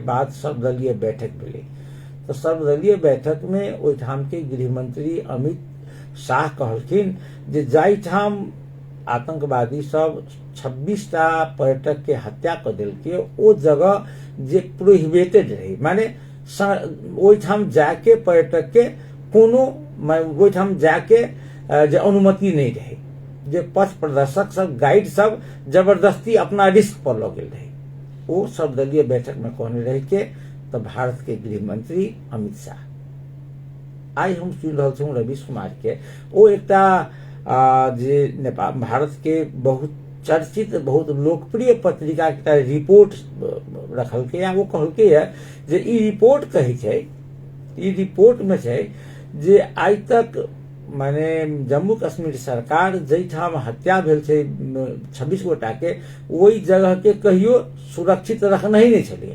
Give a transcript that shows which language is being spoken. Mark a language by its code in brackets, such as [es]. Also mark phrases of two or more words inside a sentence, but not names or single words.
[mai] बाद सर्वदलीय बैठक भेलै तो सर्वदलीय बैठक में ओहिठाम के गृह मंत्री अमित शाह कहलखिन जे जाहिठाम आतंकवादी सब 26टा पर्यटक के हत्या कर देलकै ओ जगह जे प्रोहिबिटेड रहे, माने ओहिठाम जाके पर्यटक के कोनो ओहिठाम जाके जे अनुमति नहीं रहे, जे पथ प्रदर्शक सब गाइड सब जबरदस्ती अपना रिस्क पर लऽ गेल रहे। वो सर्वदलीय बैठक में कहने रहे के तो भारत के गृह मंत्री अमित शाह। आई हम सुनि रहल छौं रवीश कुमार के ओ एकटा जे नेपाल भारत के बहुत चर्चित बहुत लोकप्रिय पत्रिका के रिपोर्ट रखलकै है। वो कहलकै है जे ई रिपोर्ट कहै छै, ई रिपोर्ट में छै जे आइ तक माने जम्मू कश्मीर सरकार जहिठाम हत्या भेल छै 26 गोटा के ओहि जगह के कहियो सुरक्षित रखना ही नहीं छलै।